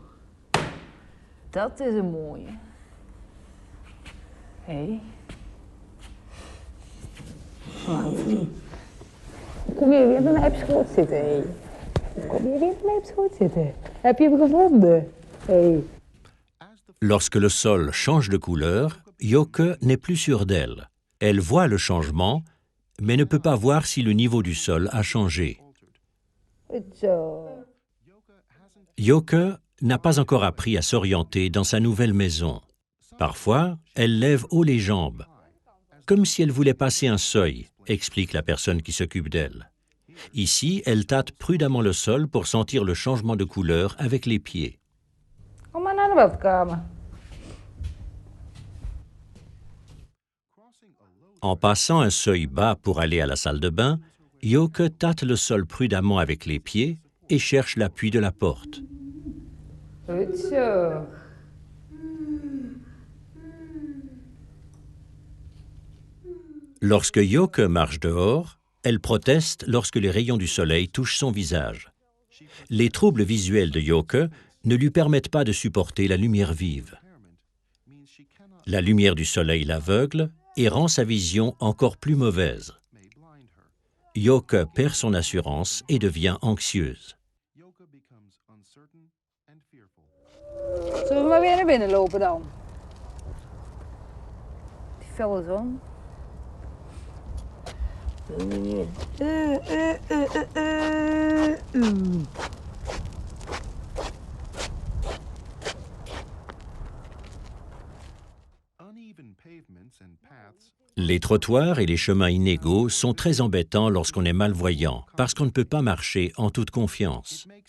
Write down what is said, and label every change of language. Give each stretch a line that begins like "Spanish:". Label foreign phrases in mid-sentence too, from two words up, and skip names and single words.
Dutch: Dat is een mooie. Hé. Kom je weer naar mijn schoot zitten, hé. Kom je weer naar mijn schoot zitten. Heb je hem gevonden? Hé.
French: Lorsque le sol change de couleur, Yoke n'est plus sûre d'elle. Elle voit le changement, mais ne peut pas voir si le niveau du sol a changé.
Dutch: Goed zo.
French: Yoke n'a pas encore appris à s'orienter dans sa nouvelle maison. Parfois, elle lève haut les jambes, comme si elle voulait passer un seuil, explique la personne qui s'occupe d'elle. Ici, elle tâte prudemment le sol pour sentir le changement de couleur avec les pieds.
Dutch: Kom maar naar de badkamer.
French: En passant un seuil bas pour aller à la salle de bain, Yoke tâte le sol prudemment avec les pieds et cherche l'appui de la porte.
Dutch: Goed zo.
French: Lorsque Yoke marche dehors, elle proteste lorsque les rayons du soleil touchent son visage. Les troubles visuels de Yoke ne lui permettent pas de supporter la lumière vive. La lumière du soleil l'aveugle et rend sa vision encore plus mauvaise. Yoke perd son assurance et devient anxieuse.
Dutch: Zullen we maar weer naar binnen lopen dan? Die felle zon.
French: Les trottoirs et les chemins inégaux sont très embêtants lorsqu'on est malvoyant, parce qu'on ne peut pas marcher en toute confiance.